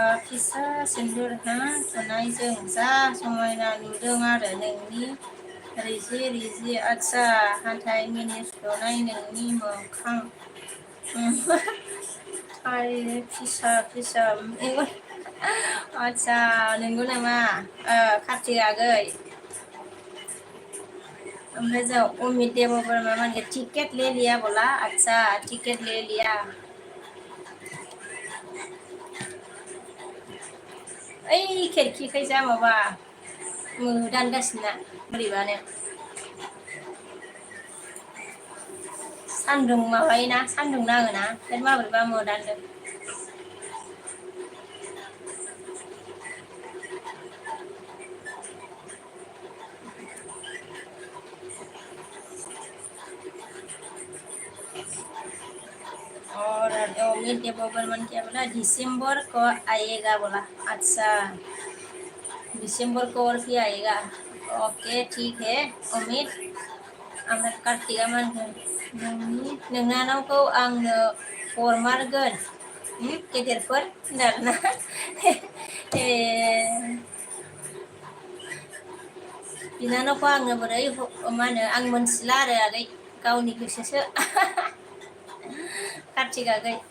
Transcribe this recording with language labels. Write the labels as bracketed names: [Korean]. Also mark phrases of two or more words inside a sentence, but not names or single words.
[Bodo] फिसा सिन्दुर हा थुनायजों जा समायना नुदों आरो नोंनि रिजि आच्छा हाथाय मिनिस्लुनाय नोंनि मोखां थाय फिसा मेगन आच्छा नंगौ नामा कार्तिक आगै ओमफ्राय जों अमित देवबर्मा माने [Hindi] टिकेट ले लिया [Bodo] बोला [Hindi] अच्छा टिकेट ले लिया [Bodo] ओइ खिरखिखैजा माबा दानगासिनो बोरैबानो सान्दुं माबायोना सान्दुं नाङोना ओंखायनो माबोरैबा मोदानदों और अमित [Hindi] देवबर्मन क्या बोला दिसंबर को आएगा बोला अच्छा दिसंबर को और भी आएगा ओके ठीक है अमित [Bodo] ओमफ्राय कार्तिका मा होनखो नोंनानावखौ आंनो हरमारगोन गेदेरफोर होनदों आरोना ए बिनानावखौ आङो बोरै मा होनो आं मोनथिला आरो आगै गावनि गोसोसो कार्तिक आगै